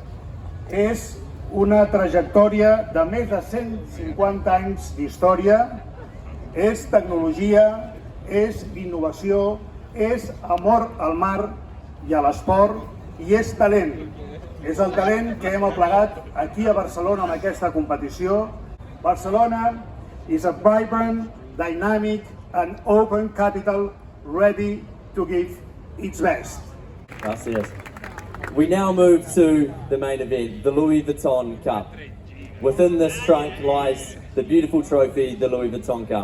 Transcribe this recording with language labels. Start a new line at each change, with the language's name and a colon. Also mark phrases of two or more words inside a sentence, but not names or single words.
Catalan: És una trajectòria de més de 150 anys d'història, és tecnologia, és innovació, és amor al mar i a l'esport i és talent. És el talent que hem aplegat aquí a Barcelona en aquesta competició.
English: Barcelona is a vibrant, dynamic and open capital ready to give its best.
Spanish: Gracias.
English: We now move to the main event, the Louis Vuitton Cup. Within this trunk lies the beautiful trophy, the Louis Vuitton Cup.